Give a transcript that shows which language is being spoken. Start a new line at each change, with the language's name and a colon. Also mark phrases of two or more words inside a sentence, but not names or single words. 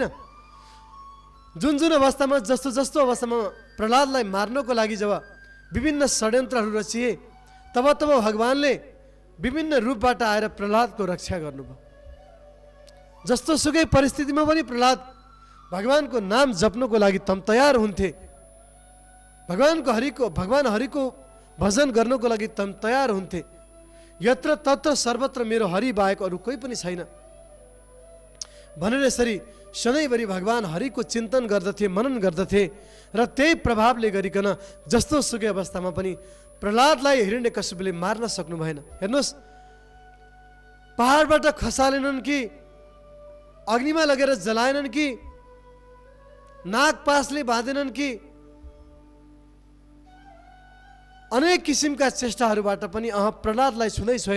Nepali: जुन अवस्थामा जस्तो अवस्थामा प्रहलादलाई मार्नको लागि जब विभिन्न षड्यन्त्रहरू रचिए, तब भगवानले विभिन्न रूपबाट आएर प्रहलादको रक्षा गर्नुभयो। जस्तो सुकै परिस्थितिमा पनि प्रहलाद भगवानको नाम जप्नको लागि तम तयार हुन्थे, भगवान हरिको भजन गर्नको लागि तम तयार हुन्थे।
Sanskrit: यत्र तत्र सर्वत्र
Nepali: मेरो हरि बाहेक अरू कोही पनि छैन भनेर यसरी सधैँभरि भगवान हरिको चिन्तन गर्दथे, मनन गर्दथे र त्यही प्रभावले गरिकन जस्तो सुकै अवस्थामा पनि प्रहलादलाई हिरण्यकश्यपले मार्न सक्नु भएन। हेर्नुहोस्, पहाडबाट खसालेनन् कि अग्निमा लगेर जलाएनन् कि नागपासले बाँधेनन् कि अनेक किसिमका चेष्टाहरूबाट पनि प्रहलादलाई छुँदै छैन।